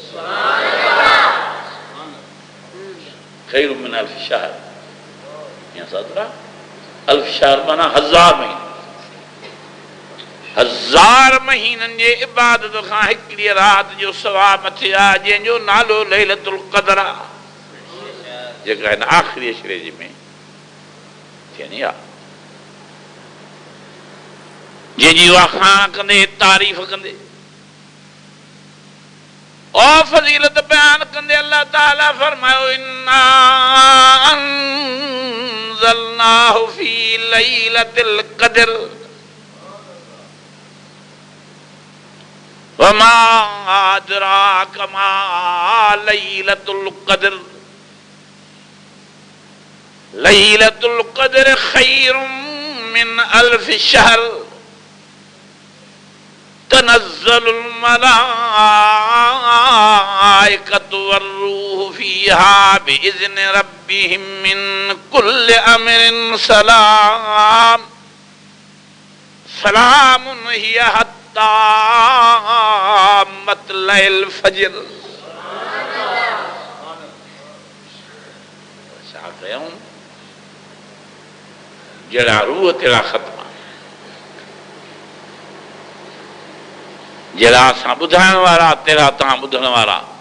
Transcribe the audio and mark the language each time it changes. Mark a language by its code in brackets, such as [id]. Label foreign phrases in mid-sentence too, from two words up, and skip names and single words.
[ar] خير من ألف شهر, [sd] या सादरा [ar] ألف شهر [sd] माना 1000 महीना, 1000 महीननि जे इबादत खां हिकिड़ी रात जो सवाब मथे आहे जंहिंजो नालो लैलतुल क़दर आहे, जेका हिन आख़िरी अशरे जी में थियणी आहे, जंहिंजी वाखाण कंदे तारीफ़ कंदे और फज़ीलत बयान कंदे अल्लाह ताला फरमायो इन्ना [ar] أنزلناه في ليلة القدر وما أدراك ما ليلة القدر ليلة القدر خير من ألف شهر تنزل الملائكة والروح فيها بإذن ربهم من كل أمر سلام سلام هي حتى مطلع الفجر. [sd] छा कयूं जहिड़ा रूह तेरा ख़त्म, जहिड़ा असां ॿुधाइण वारा तेरा तव्हां ॿुधण वारा।